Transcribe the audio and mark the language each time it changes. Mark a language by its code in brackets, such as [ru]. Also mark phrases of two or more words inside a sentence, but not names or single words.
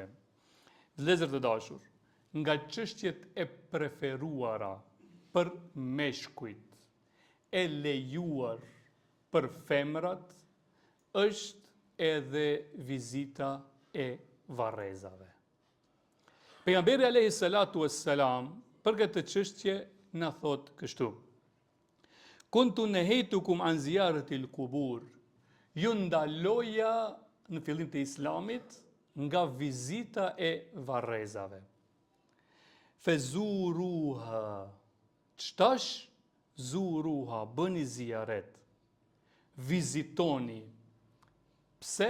[sq] Vëllezër të dashur, nga çështjet e preferuara për meshkujt, e lejuar për femrat, është edhe vizita e varrezave. Pejgamberi [ar] عليه الصلاة والسلام [sq] për këtë çështje na thot kështu: [ar] كنت نهيتكم عن زيارة القبور. [sq] Ju ndaloja në fillim të Islamit nga vizita e varrezave. [ar] Fezuruha. [sq] Çtash zuruha, bëni ziyaret. Vizitoni. Pse?